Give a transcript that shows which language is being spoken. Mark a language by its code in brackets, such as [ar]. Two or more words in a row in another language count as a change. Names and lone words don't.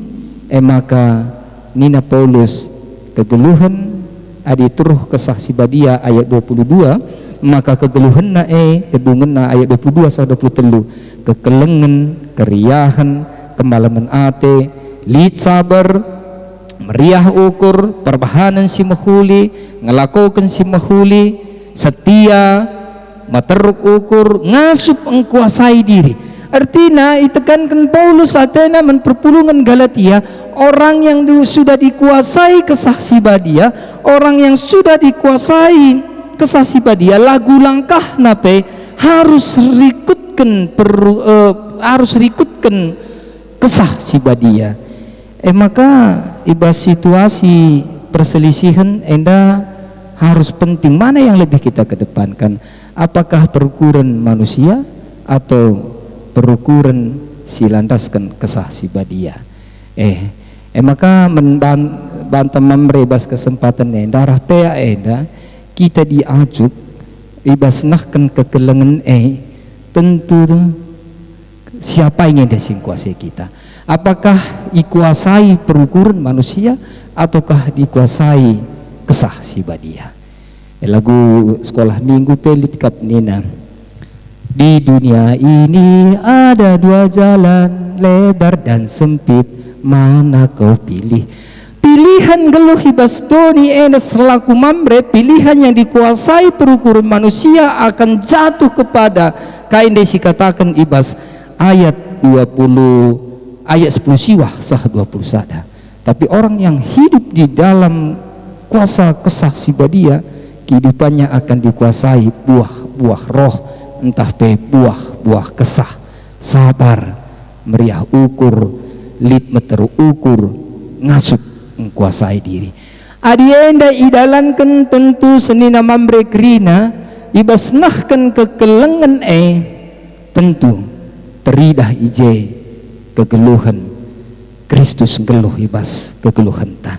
[btx] Maka nina Paulus kegeluhan adi turuh kesah si badia ayat 22 maka kegeluhan na kedungan na ayat 22-23 kekelengan keriahan kemalaman ate lid sabar meriah ukur perbahanan si mahuli ngelakukan si mahuli setia materuk ukur ngasup engkuasai diri. [id] Artinya itekankan Paulus atena menperpulungan Galatia orang yang sudah dikuasai [btx] kesah si badia, [id] orang yang sudah dikuasai [btx] kesah si badia [id] lagu langkah nape harus rikutkan harus rikutkan [btx] kesah si badia. [id] Maka iba situasi perselisihan enda harus penting mana yang lebih kita kedepankan, apakah perukuran manusia atau perukuran si landaskan [btx] kesah si badia. Maka bantam membebas kesempatan enda rahpea enda kita diajuk ibasnahkan kekelengan tentu siapa yang desing kuasai kita. [id] Apakah dikuasai perukuran manusia ataukah dikuasai [btx] kesah si badia. Lagu sekolah minggu pelit kap nina. [id] Di dunia ini ada dua jalan, lebar dan sempit, mana kau pilih? [btx] Pilihan geluh hibas doni selaku mamre, [id] pilihan yang dikuasai perukuran manusia akan jatuh kepada kain desi katakan ibas ayat 20 ayat 10 siwah sah 21. Tapi orang yang hidup di dalam kuasa [btx] kesah si badia [id] kehidupannya akan dikuasai buah-buah roh, [btx] entah buah-buah kesah, sabar, meriah ukur, lid meteru ukur, ngasup menguasai diri. Adienda idalankan tentu senina mamre krina ibasnahkan kekelengan tentu teridah ije kegeluhan Kristus geluh ibas kegeluhan ta.